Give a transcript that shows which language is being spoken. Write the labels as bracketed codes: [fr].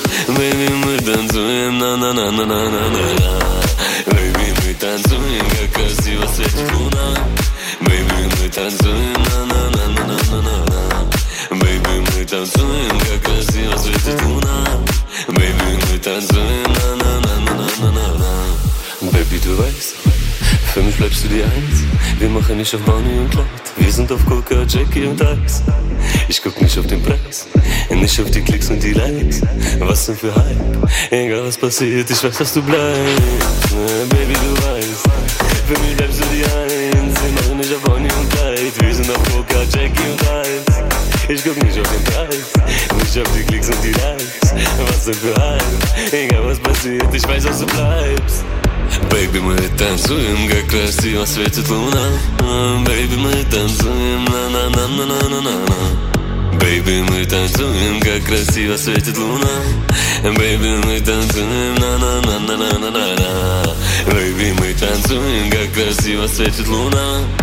[ru] Baby, мы танцуем, на-на-на-на-на-на-на. Baby, мы танцуем, как красиво светит луна. Baby, мы танцуем, на-на-на-на-на-на-на. Baby, мы танцуем, как красиво светит луна. Baby, мы танцуем, на-на-на-на-на-на-на. Baby, ты вайса. [de] Für mich bleibst du die Eins. Wir machen nicht auf Bonnie und Clyde. Wir sind auf Coca, Jackie und Ice. Ich guck nicht auf den Preis, nicht auf die Klicks und die Likes. Was denn für Hype? Egal was passiert, ich weiß, dass du bleibst. Baby, du weißt, für mich bleibst du die Eins. Wir machen nicht auf Bonnie und Clyde. Wir sind auf Coca, Jackie und Ice. Ich guck nicht auf den Preis, nicht auf die Klicks und die Likes. Was denn für Hype? Egal was passiert, ich weiß, dass du bleibst. [ru] Baby, мы танцуем, как красиво светит луна. Baby, мы танцуем, на-на-на-на-на-на-на. Baby, мы танцуем, как красиво светит луна. Baby, мы танцуем, на-на-на-на-на-на-на. Baby, мы танцуем, как красиво светит луна.